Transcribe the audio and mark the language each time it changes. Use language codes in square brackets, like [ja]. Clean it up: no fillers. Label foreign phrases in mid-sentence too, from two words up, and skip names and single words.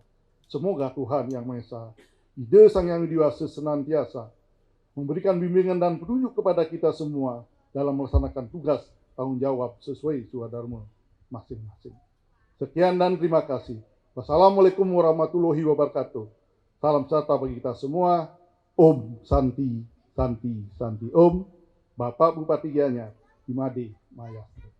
[id] Semoga Tuhan Yang Maha Esa, Ide Sang Yang Widiwasa senantiasa memberikan bimbingan dan petunjuk kepada kita semua dalam melaksanakan tugas tanggung jawab sesuai swadharma masing-masing. Sekian dan terima kasih. [ar] والسلام عليكم ورحمة الله وبركاته. [id] Salam sejahtera bagi kita semua. [sa] Om Santi, Santi, Santi Om. [id] Bapak Bupati Gianyar, Imade Maya.